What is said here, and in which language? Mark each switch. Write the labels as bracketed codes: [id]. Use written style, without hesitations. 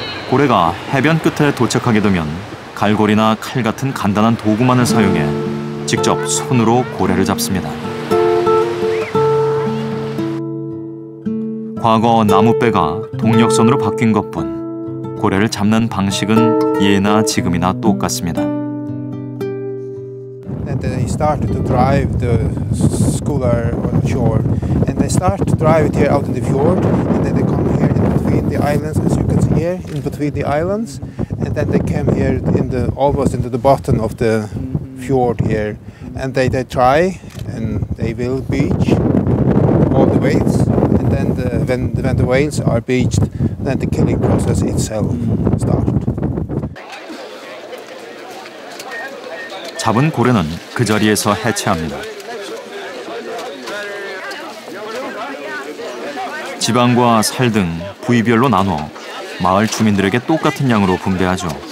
[ko] 고래가 해변 끝에 도착하게 되면 갈고리나 칼 같은 간단한 도구만을 사용해 직접 손으로 고래를 잡습니다. 과거 나무배가 동력선으로 바뀐 것뿐 고래를 잡는 방식은 예나 지금이나 똑같습니다. [en] And they started to drive the schooner on shore, and they start to drive it here out in the fjord, and then they come here in between the islands, as you can see here, in between the islands, and then they came here in the almost into the bottom of the fjord here, and they try, and they will beach all the whales, and then when the whales are beached, then the killing process itself starts. [ko] 잡은 고래는 그 자리에서 해체합니다. 지방과 살 등 부위별로 나눠 마을 주민들에게 똑같은 양으로 분배하죠.